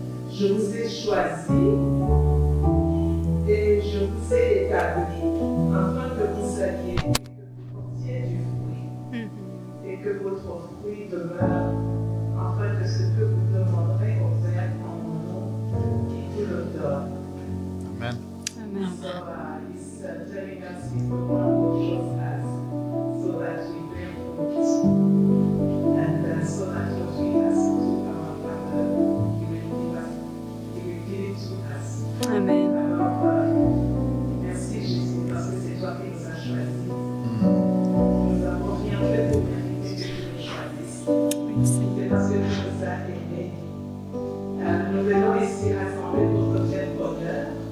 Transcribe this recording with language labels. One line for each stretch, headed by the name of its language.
French: Je vous ai choisi et je vous ai établi, afin que vous sachiez que vous portiez du fruit et que votre fruit demeure, afin que ce que vous demanderez au Père en mon nom, il vous le donne. Amen. Amen.
English: So he's telling us he's the one who shows us so that we bear fruit and so that what we ask to our Father, he will give it to us. Amen.
French: Alors, merci Jésus parce que c'est toi qui nous as choisis. Nous n'avons rien fait pour mériter que tu nous choisisses. Oui, Seigneur. C'est parce que tu nous as aimés. Nous venons ici rassembler pour te faire bonheur.